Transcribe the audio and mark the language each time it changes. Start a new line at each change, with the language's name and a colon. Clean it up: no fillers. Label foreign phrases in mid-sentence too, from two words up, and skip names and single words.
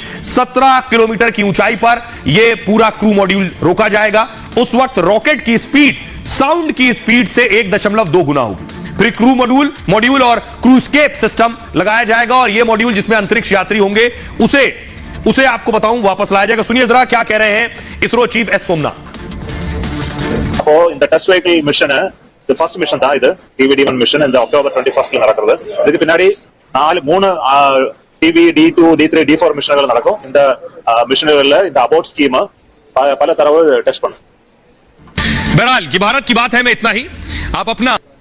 Hindi: 17 किलोमीटर की ऊंचाई पर यह पूरा
English: crew module
Hindi: रोका जाएगा। उस वक्त रॉकेट की स्पीड साउंड की स्पीड से 1.2 गुना होगी। फिर
English: crew module
Hindi: और
English: crew escape system
Hindi: लगाया जाएगा और यह मॉड्यूल जिसमें अंतरिक्ष यात्री होंगे उसे आपको बताऊं वापस लाया जाएगा। सुनिए जरा क्या कह रहे हैं इसरो चीफ एस सोमनाथ।
Tamil: அப்போ இந்த
English: test vehicle mission
Tamil: இது
English: first mission
Tamil: தான். இது TVD1 மிஷன் இந்த அக்டோபர் 21 நடக்கிறது. இதுக்கு பின்னாடி 3 TV D2 D3 D4 மிஷன்கள் நடக்கும். இந்த மிஷன்கள்ல இந்த
English: abort scheme
Tamil: பல தடவை டெஸ்ட் பண்ணும்।
Hindi: बहरहाल ये भारत की बात है, मैं इतना ही। आप अपना